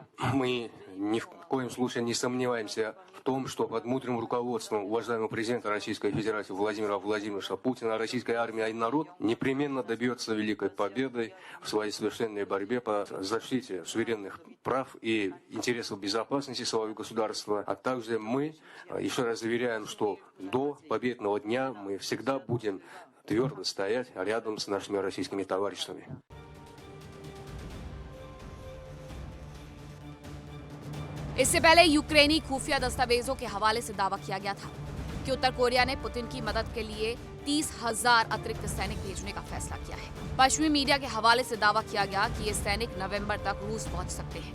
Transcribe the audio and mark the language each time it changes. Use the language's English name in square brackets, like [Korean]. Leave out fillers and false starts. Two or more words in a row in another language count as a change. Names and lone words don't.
[Russian] Мы ни в коем случае не сомневаемся в том, что под мудрым руководством уважаемого президента Российской Федерации Владимира Владимировича Путина российская армия и народ непременно добьется великой победы в своей священной борьбе по защите суверенных прав и интересов безопасности своего государства. А также мы еще раз заверяем, что до победного дня мы всегда будем твердо стоять рядом с нашими российскими товарищами. [Hindi] इससे पहले यूक्रेनी खुफिया दस्तावेजों के हवाले से दावा किया गया था कि उत्तर कोरिया ने पुतिन की मदद के लिए 30,000 अतिरिक्त सैनिक भेजने का फैसला किया है। पश्चिमी मीडिया के हवाले से दावा किया गया कि ये सैनिक नवंबर तक रूस पहुंच सकते हैं।